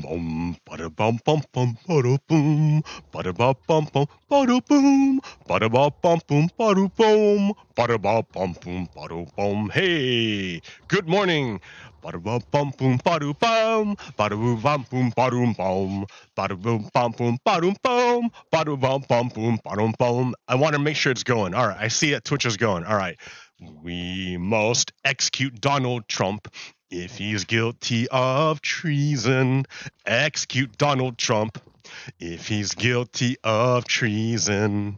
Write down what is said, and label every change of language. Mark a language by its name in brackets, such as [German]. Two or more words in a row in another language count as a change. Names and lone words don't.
[English] bum, bada bum bum bum, bada boom, bada bum bum bum, bada boom, bada bum bum boom, bada boom, bada bum bum boom, bada boom. Hey, good morning. Bada bum bum boom, bada bum, bada boom bum boom, bada boom, bada boom bum boom, bada boom, bada bum bum boom, bada boom. I want to make sure it's going. All right, I see that Twitch is going. All right. We must execute Donald Trump if he's guilty of treason. Execute Donald Trump if he's guilty of treason.